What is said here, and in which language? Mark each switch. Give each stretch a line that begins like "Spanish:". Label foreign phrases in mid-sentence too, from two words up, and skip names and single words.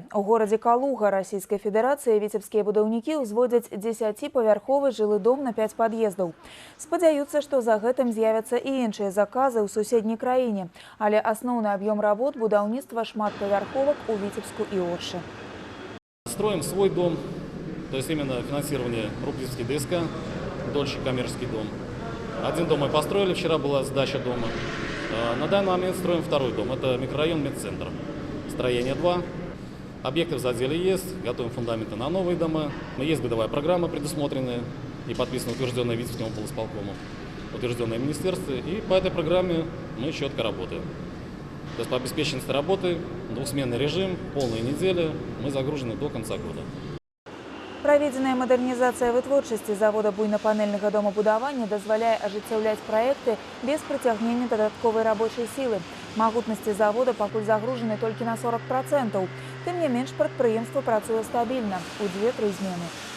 Belarusian: У горадзе Калуга Расійскай Федэрацыі віцебскія будаўнікі ўзводзяць 10-павярховы жылы дом на 5 пад'ездаў. Спадзяюцца, што за гэтым з'явяцца і іншыя заказы ў суседняй краіне. Але асноўны аб'ём работ будаўніцтва шматпавярховак у Віцебску і Оршы.
Russian: Строим свой дом, то есть именно финансирование Рублевский ДСК, дольше коммерческий дом. Один дом мы построили, вчера была сдача дома. На данный момент строим второй дом, это микрорайон Медцентр. Строение 2, объекты в заделе есть, готовим фундаменты на новые дома. Но есть годовая программа предусмотренная и подписана, утвержденная Витебским облсполкомом, утвержденная в министерстве. И по этой программе мы четко работаем. То есть по обеспеченности работы, двухсменный режим, полные недели, мы загружены до конца года.
Belarusian: Праведзеная мадэрнізацыя вытворчасці завода буйнапанельнага домабудавання дазваляе ажыццяўляць праекты без прыцягнення дадатковай рабочай сілы. Магутнасці завода пакуль загружены толькі на 40%. Тым не менш, прадпрыемства працуе стабільна у 2-3 змены.